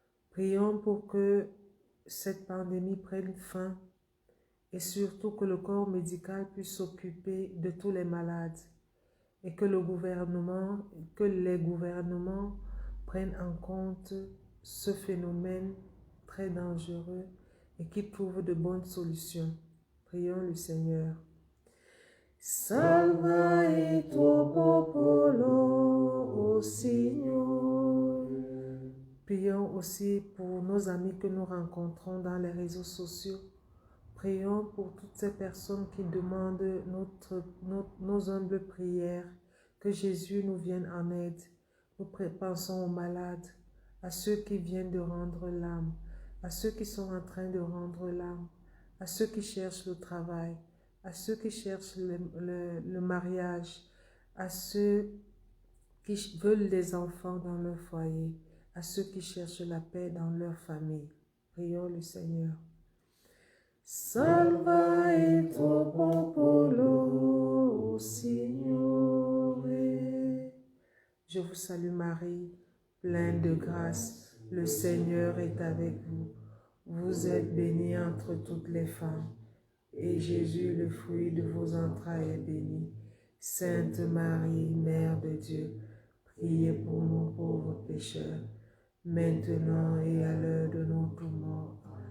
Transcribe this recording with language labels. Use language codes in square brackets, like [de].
[fr] Prions pour que cette pandémie prenne fin et surtout que le corps médical puisse s'occuper de tous les malades et que les gouvernements prennent en compte ce phénomène très dangereux et qu'ils trouvent de bonnes solutions. Prions le Seigneur. [it] Salva il tuo popolo, Signore. [fr] Prions aussi pour nos amis que nous rencontrons dans les réseaux sociaux. Prions pour toutes ces personnes qui demandent nos humbles prières, que Jésus nous vienne en aide. Nous pensons aux malades, à ceux qui viennent de rendre l'âme, à ceux qui sont en train de rendre l'âme, à ceux qui cherchent le travail, à ceux qui cherchent le mariage, à ceux qui veulent des enfants dans leur foyer, à ceux qui cherchent la paix dans leur famille. Prions le Seigneur. [it] Salva il tuo popolo, Signore. [fr] Je vous salue Marie, pleine de grâce, le Seigneur est avec vous. Vous êtes bénie entre toutes les femmes, et Jésus, le fruit de vos entrailles, est béni. Sainte Marie, Mère de Dieu, priez pour nous pauvres pécheurs, maintenant et à l'heure de notre mort.